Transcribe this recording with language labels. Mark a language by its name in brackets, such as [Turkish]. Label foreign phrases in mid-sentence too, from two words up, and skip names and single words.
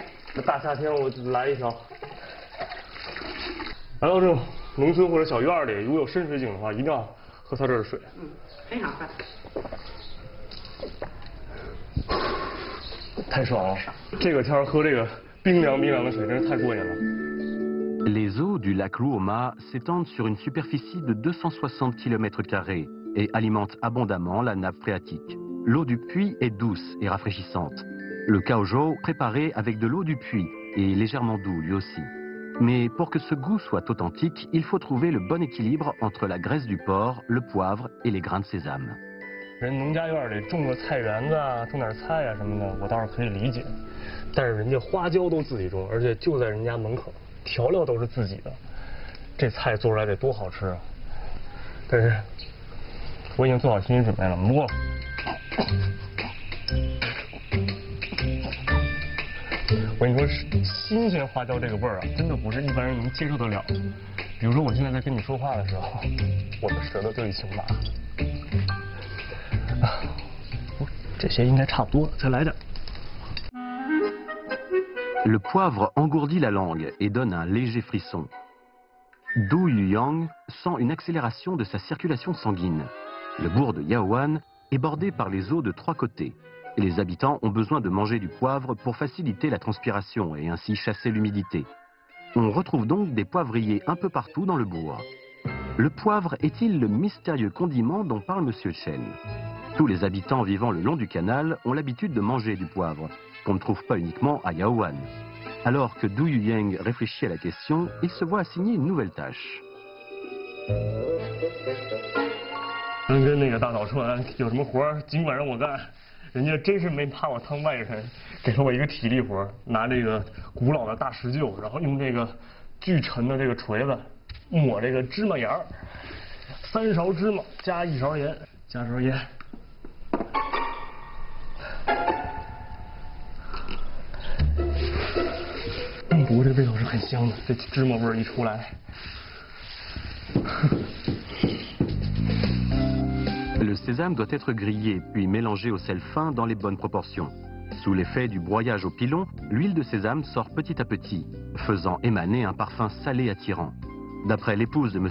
[Chinese] 这大夏天我来一瓢。来到这种农村或者小院里，如果有深水井的话，一定要喝它这儿的水。很好喝。太爽了！这个天儿喝这个冰凉的水，真是太过瘾了。 [French] Les eaux du lac Luoma s'étendent sur une superficie de 260 km² et alimentent abondamment la nappe phréatique. L'eau du puits est douce et rafraîchissante. Le caozhou préparé avec de l'eau du puits est légèrement doux lui aussi. Mais pour que ce goût soit authentique, il faut trouver le bon équilibre entre la graisse du porc, le poivre et les grains de sésame. [Chinese] 人农家院里种个菜园子啊，种点菜啊什么的，我倒是可以理解。但是人家花椒都自己种，而且就在人家门口，调料都是自己的，这菜做出来得多好吃啊！但是我已经做好心理准备了，不过我跟你说，新鲜花椒这个味儿啊，真的不是一般人能接受得了。比如说我现在在跟你说话的时候，我的舌头就已经麻了。这些应该差不多了，再来点。 [French] Le poivre engourdit la langue et donne un léger frisson. Du Yuyang sent une accélération de sa circulation sanguine. Le bourg de Yaowan est bordé par les eaux de 3 côtés. Et les habitants ont besoin de manger du poivre pour faciliter la transpiration et ainsi chasser l'humidité. On retrouve donc des poivriers un peu partout dans le bourg. Le poivre est-il le mystérieux condiment dont parle M. Chen? Tous les habitants vivant le long du canal ont l'habitude de manger du poivre, qu'on ne trouve pas uniquement à Yaowan. Alors que Du Yuyang réfléchit à la question, il se voit assigner une nouvelle tâche. [Chinese] 跟那个大嫂说完，有什么活儿尽管让我干。人家真是没把我当外人，给了我一个体力活，拿这个古老的大石臼，然后用这个巨沉的这个锤子抹这个芝麻盐儿，3勺芝麻加1勺盐，加勺盐。不过这味道是很香的，这芝麻味儿一出来。 [French] Le sésame doit être grillé puis mélangé au sel fin dans les bonnes proportions. Sous l'effet du broyage au pilon, l'huile de sésame sort petit à petit, faisant émaner un parfum salé attirant. D'après l'épouse de M.